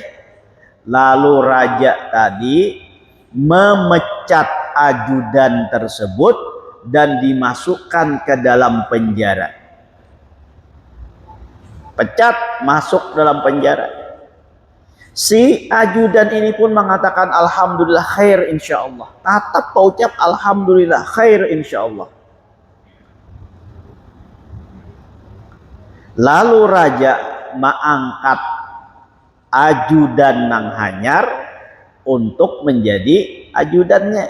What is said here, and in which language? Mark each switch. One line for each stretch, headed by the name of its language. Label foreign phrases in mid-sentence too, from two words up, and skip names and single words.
Indonesian: Lalu raja tadi memecat ajudan tersebut dan dimasukkan ke dalam penjara. Pecat, masuk dalam penjara. Si ajudan ini pun mengatakan
Arabic: الحمد لله خير إن شاء الله.
Indonesian: Tetap mengucap
Arabic: الحمد لله خير إن شاء الله.
Indonesian: Lalu raja mengangkat ajudan
Banjar: nang hanyar
Indonesian: untuk menjadi ajudannya.